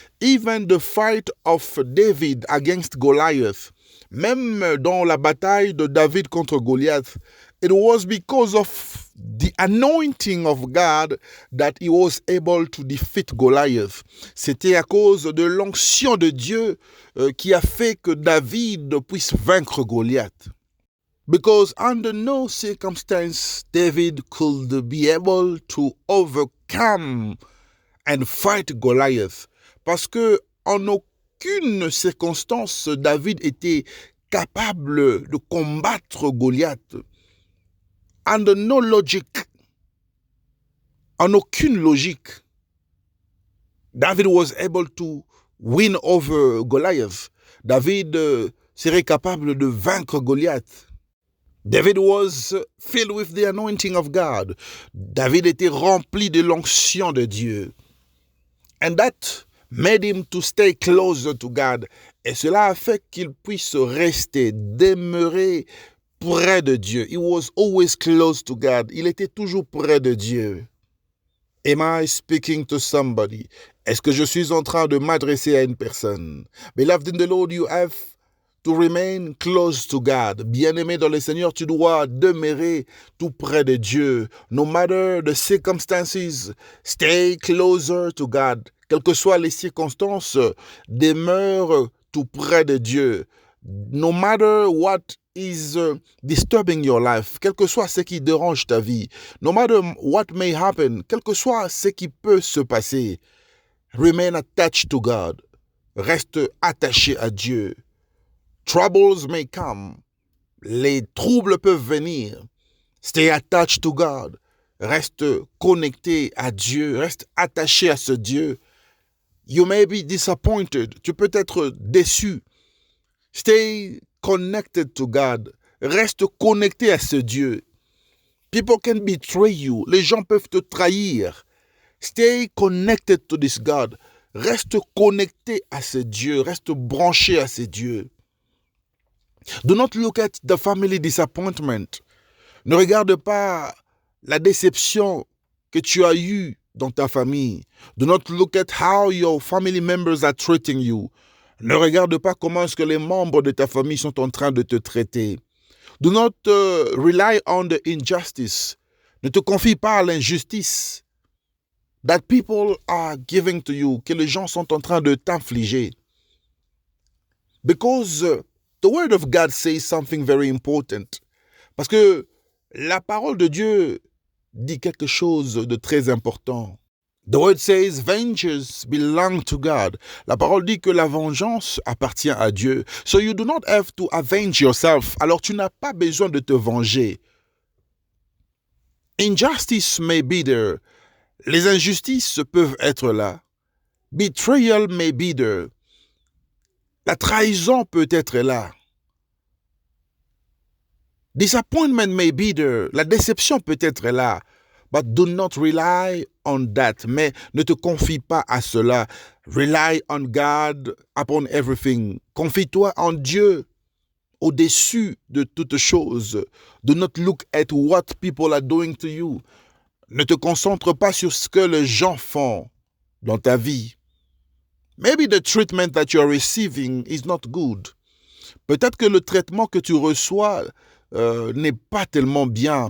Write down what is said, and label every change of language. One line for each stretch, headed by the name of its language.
English: Even the fight of David against Goliath,
French: même dans la bataille de David contre Goliath,
English: it was because of the anointing of God that he was able to defeat Goliath.
French: C'était à cause de l'onction de Dieu qui a fait que David puisse vaincre Goliath.
English: Because under no circumstance David could be able to overcome and fight Goliath.
French: Parce que en aucune circonstance David était capable de combattre Goliath.
English: Under no logic,
French: en aucune logique,
English: David was able to win over Goliath.
French: David serait capable de vaincre Goliath.
English: David was filled with the anointing of God.
French: David était rempli de l'onction de Dieu.
English: And that made him to stay closer to God.
French: Et cela a fait qu'il puisse rester, demeurer près de Dieu.
English: He was always close to God.
French: Il était toujours près de Dieu.
English: Am I speaking to somebody?
French: Est-ce que je suis en train de m'adresser à une personne?
English: Beloved in the Lord, you have to remain close to God.
French: Bien-aimé dans le Seigneur, tu dois demeurer tout près de Dieu.
English: No matter the circumstances, stay closer to God.
French: Quelles que soient les circonstances, demeure tout près de Dieu.
English: No matter what is disturbing your life,
French: quel que soit ce qui dérange ta vie,
English: no matter what may happen,
French: quel que soit ce qui peut se passer,
English: remain attached to God.
French: Reste attaché à Dieu.
English: Troubles may come.
French: Les troubles peuvent venir.
English: Stay attached to God.
French: Reste connecté à Dieu. Reste attaché à ce Dieu.
English: You may be disappointed.
French: Tu peux être déçu.
English: Stay connected to God.
French: Reste connecté à ce Dieu.
English: People can betray you.
French: Les gens peuvent te trahir.
English: Stay connected to this God.
French: Reste connecté à ce Dieu. Reste branché à ce Dieu.
English: Do not look at the family disappointment.
French: Ne regarde pas la déception que tu as eue dans ta famille.
English: Do not look at how your family members are treating you.
French: Ne regarde pas comment est-ce que les membres de ta famille sont en train de te traiter.
English: Do not rely on the injustice.
French: Ne te confie pas à l'injustice
English: that people are giving to you,
French: que les gens sont en train de t'infliger.
English: Because the word of God says something very important.
French: Parce que la parole de Dieu dit quelque chose de très important.
English: The word says, vengeance belong to God.
French: La parole dit que la vengeance appartient à Dieu.
English: So you do not have to avenge yourself.
French: Alors tu n'as pas besoin de te venger.
English: Injustice may be there.
French: Les injustices peuvent être là.
English: Betrayal may be there.
French: La trahison peut être là.
English: Disappointment may be there.
French: La déception peut être là.
English: But do not rely on that.
French: Mais ne te confie pas à cela.
English: Rely on God upon everything.
French: Confie-toi en Dieu au-dessus de toute chose.
English: Do not look at what people are doing to you.
French: Ne te concentre pas sur ce que les gens font dans ta vie.
English: Maybe the treatment that you are receiving is not good.
French: Peut-être que le traitement que tu reçois n'est pas tellement bien.